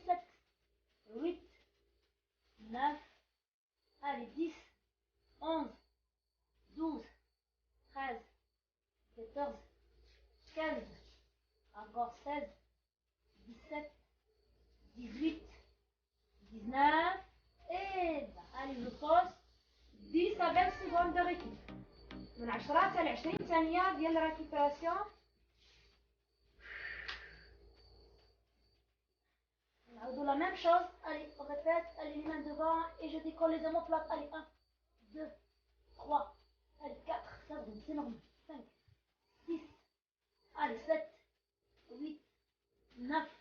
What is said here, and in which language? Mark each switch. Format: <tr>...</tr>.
<fr>7, 8, 9. Allez, 10, 11, 12, 13, 14, 15. Encore 16, 17, 18, 19 et 20. Allez, je pose 10 à 20 secondes de récup.</fr> <ar>من 10 حتى ل 20 ثانية ديال الريكوبيراسيون. نعاودو</ar> <fr>la même chose. Allez, on répète. Allez, les mains devant et je décolle les omoplates. Allez, 1, 2, 3. Allez, 4. Ça brûle, c'est normal. 5, 6. Allez, 7, 8, 9.</fr>